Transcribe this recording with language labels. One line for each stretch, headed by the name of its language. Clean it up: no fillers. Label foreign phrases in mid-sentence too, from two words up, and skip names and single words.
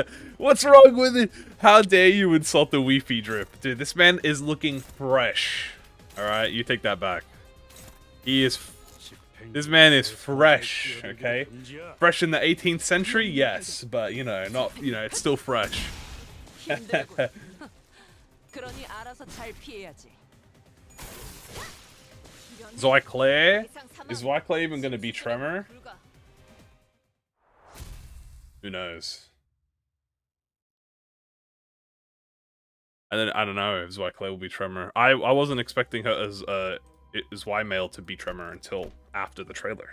English: What's wrong with it? How dare you insult the Wi-Fi drip? Dude, this man is looking fresh. Alright, you take that back. He is... This man is fresh, okay? Fresh in the 18th century? Yes, but, you know, not... You know, it's still fresh.
Korean: 그러니 알아서 잘 피해야지.
English: Zoiclair? Is Zoiclair even going to be Tremor? Who knows? And then I don't know if Zoiclair will be Tremor. I wasn't expecting her as Y-Mail to be Tremor until after the trailer.